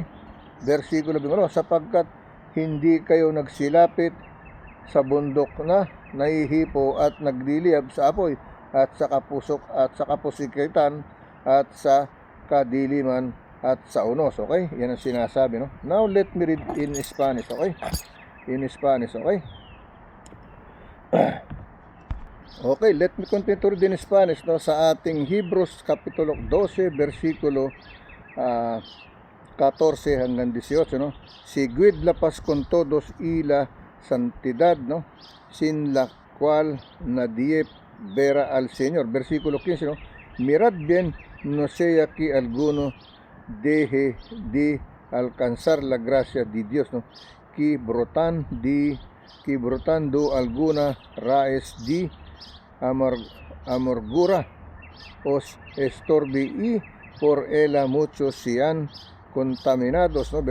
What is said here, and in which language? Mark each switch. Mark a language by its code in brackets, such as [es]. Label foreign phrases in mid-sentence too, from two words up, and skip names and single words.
[tl] Versikulo 1, sapagkat hindi kayo nagsilapit sa bundok na nahihipo at nagliliyab sa apoy, at sa kapusok at sa kapusikitan at sa kadiliman at sa unos, okay? Yan ang sinasabi, no? [en] Now let me read in Spanish, okay? In Spanish, okay? Okay, let me continue to read in Spanish, no, [tl] sa ating Hebrews Kapitulo 12, versikulo 14 hanggang 18, no? [es] Seguid la paz con todos y la santidad, no, sin la cual nadie verá al Señor. Versikulo 15, no, mirad bien, no sea que alguno deje de alcanzar la gracia de Dios, no, que brotando alguna raíz de amargura os estorbe, y por ella muchos sean contaminados, no.